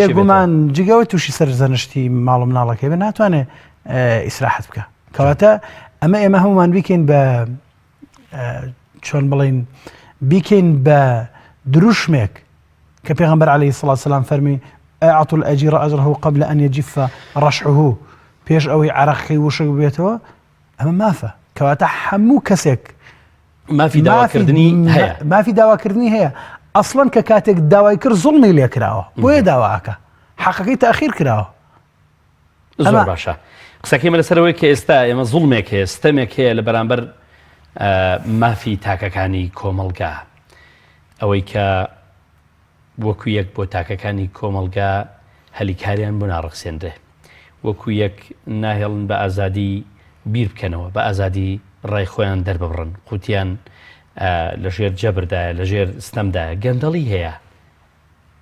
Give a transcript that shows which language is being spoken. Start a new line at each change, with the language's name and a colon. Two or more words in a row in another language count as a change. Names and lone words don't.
Central Kurdish: بێگومان جگەوە تووشی سەرزەنشتی ماڵ و مناڵەکەی بێ ناتوانێت ئیسراحەت بکە کەواتە ئەمە ئێمە هەمومان بیکەین بە چۆن بڵین بیکەین بە دروشمێک کە پێغەمبەر
Arabic: عەلەیهی السەڵات وەسەلام
Central Kurdish: فەرمی
Arabic: ئەعطوا الئەجیرە ئەجرەه قبل أن يجف رشحه
Central Kurdish: پێش ئەوەی عەرەقەکەی وشک بێتەوە ئەمە مافە کەواتە هەموو کەسێک مافی داواکردنی هەیە مافی داواکردنی هەیە ئەسڵەن کە کاتێک داوای کرد زوڵمی لێ کراوە بۆیە داواکە حەقەکەی تاخیر کراوە زۆر باشە قسەکەی مە لەسەرەوەی کە ئێستا ئێمە زوڵمێک هەیە ستەمێک هەیە لە بەرامبەر مافی تاکەکانی کۆمەڵگا ئەوەی کە وەکو یەک بۆ تاکەکانی کۆمەڵگا هەلیکاریان بۆ ناڕەخسێنرێ وەکو یەک ناهێڵن بە ئازادی بیر بکەنەوە بە ئازادی ڕای خۆیان دەرببڕن قوتیان لە ژێر جەبردایە لە ژێر ستەمدایە گەندەڵی هەیە